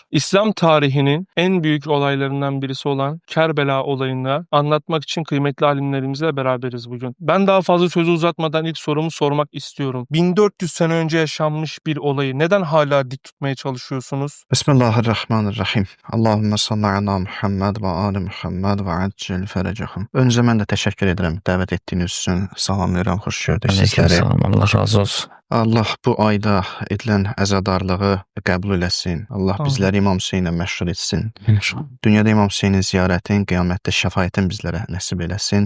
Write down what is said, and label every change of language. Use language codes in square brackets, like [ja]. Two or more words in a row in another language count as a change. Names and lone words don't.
[tr] İslam tarihinin en büyük olaylarından birisi olan Kerbela olayını anlatmak için kıymetli alimlerimizle beraberiz bugün. Ben daha fazla sözü uzatmadan ilk sorumu sormak istiyorum. 1400 sene önce yaşanmış bir olayı neden hala dik tutmaya çalışıyorsunuz? [ar] بسم الله الرحمن الرحيم. اللهم صل على محمد وآل محمد وعجل فرجهم. [az] Öncə mən də təşəkkür edirəm dəvət etdiyiniz üçün. Salamlayıram, xoş gördük sizləri. Salam, Allah razı olsun. Allah bu ayda edilən əzadarlığı qəbul eləsin. Allah bizləri İmam Hüseynlə məşğul etsin. Dünyada İmam Hüseynin ziyarətin, qiyamətdə şəfaətin bizlərə nəsib eləsin.